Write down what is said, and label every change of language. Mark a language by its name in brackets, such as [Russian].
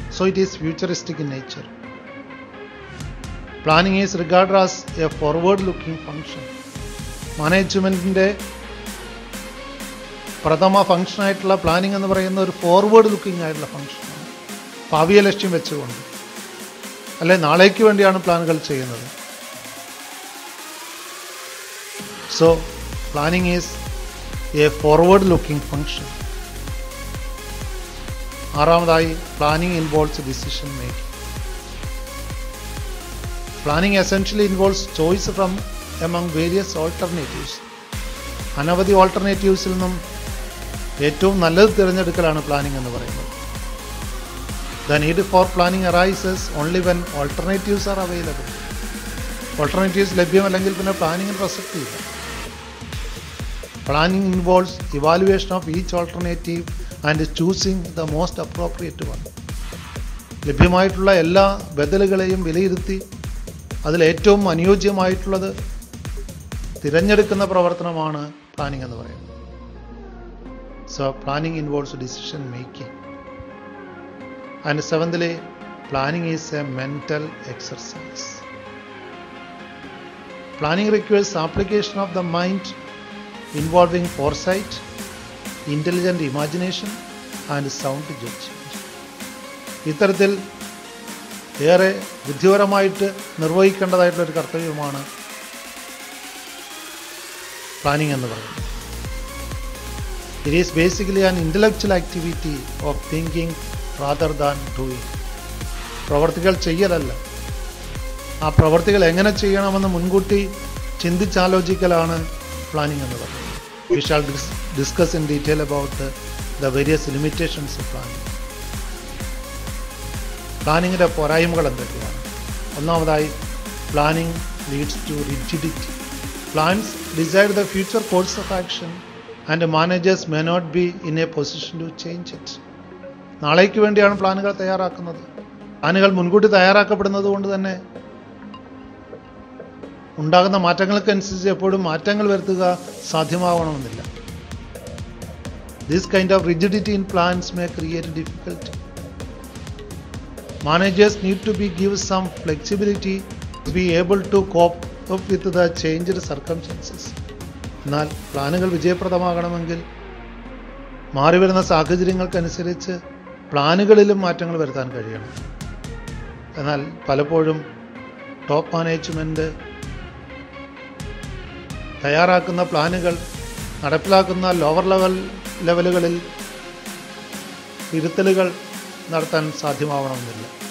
[English] So it is futuristic in nature. Planning is regarded as a forward looking function. [Malayalam] മാനേജ്മെൻറ്റിൻ്റെ പ്രഥമ ഫങ്ഷനായിട്ടുള്ള planning എന്ന് പറയുന്ന ഒരു forward looking ആയിട്ടുള്ള ഫങ്ഷനാണ്. ഭാവിയെ ലക്ഷ്യം വെച്ചുകൊണ്ട്, അല്ലെ നാളേക്ക് വേണ്ടിയാണ് പ്ലാനുകൾ ചെയ്യുന്നത്. [English] So, planning is a forward-looking function. [Malayalam] ആറാമതായി, [English] planning involves decision making. Planning essentially involves choice from among various alternatives. [Malayalam] അനവധി ഓൾട്ടർനേറ്റീവ്സിൽ നിന്നും ഏറ്റവും നല്ലത് തിരഞ്ഞെടുക്കലാണ് പ്ലാനിങ് എന്ന് പറയുന്നത്. [English] The need for planning arises only when alternatives are available. [Malayalam] Alternatives ലഭ്യമല്ലെങ്കിൽ പിന്നെ പ്ലാനിങ്ങിന് പ്രസക്തിയില്ല. [English] Planning involves evaluation of each alternative and choosing the most appropriate one. [Malayalam] ലഭ്യമായിട്ടുള്ള എല്ലാ ബദലുകളെയും വിലയിരുത്തി അതിലേറ്റവും അനുയോജ്യമായിട്ടുള്ളത് തിരഞ്ഞെടുക്കുന്ന പ്രവർത്തനമാണ് പ്ലാനിങ് എന്ന് പറയുന്നത്. [English] So planning involves decision making. And seventhly, planning is a mental exercise. Planning requires application of the mind involving foresight, intelligent imagination and sound judgment. [Malayalam] ഇത്തരത്തിൽ ഏറെ ബുദ്ധിപരമായിട്ട് നിർവഹിക്കേണ്ടതായിട്ടുള്ളൊരു കർത്തവ്യമാണ് പ്ലാനിങ് എന്ന് പറയുന്നത്. [English] It is basically an intellectual activity of thinking rather than doing. [Malayalam] പ്രവർത്തികൾ ചെയ്യലല്ല, ആ പ്രവർത്തികൾ എങ്ങനെ ചെയ്യണമെന്ന് മുൻകൂട്ടി ചിന്തിച്ചാലോചിക്കലാണ് പ്ലാനിങ് എന്ന് പറയുന്നത്. [English] We shall discuss in detail about the various limitations of planning. [Malayalam] പ്ലാനിങ്ങിൻ്റെ പോരായ്മകൾ എന്തൊക്കെയാണ്? ഒന്നാമതായി, [English] Planning leads to rigidity. Plans decide the future course of action and managers may not be in a position to change it. [Malayalam] നാളേക്ക് വേണ്ടിയാണ് പ്ലാനുകൾ തയ്യാറാക്കുന്നത്. പ്ലാനുകൾ മുൻകൂട്ടി തയ്യാറാക്കപ്പെടുന്നത് കൊണ്ട് തന്നെ ഉണ്ടാകുന്ന മാറ്റങ്ങൾക്കനുസരിച്ച് എപ്പോഴും മാറ്റങ്ങൾ വരുത്തുക സാധ്യമാവണമെന്നില്ല. [English] This kind of rigidity in plans may create difficulty. Managers need to give some flexibility to be able to cope up with the changed circumstances. [Malayalam] എന്നാൽ പ്ലാനുകൾ വിജയപ്രദമാകണമെങ്കിൽ മാറിവരുന്ന സാഹചര്യങ്ങൾക്കനുസരിച്ച് പ്ലാനുകളിലും മാറ്റങ്ങൾ വരുത്താൻ കഴിയണം. എന്നാൽ പലപ്പോഴും ടോപ്പ് മാനേജ്മെൻറ്റ് തയ്യാറാക്കുന്ന പ്ലാനുകൾ നടപ്പിലാക്കുന്ന ലോവർ ലെവലുകളിൽ തിരുത്തലുകൾ നടത്താൻ സാധ്യമാവണമെന്നില്ല.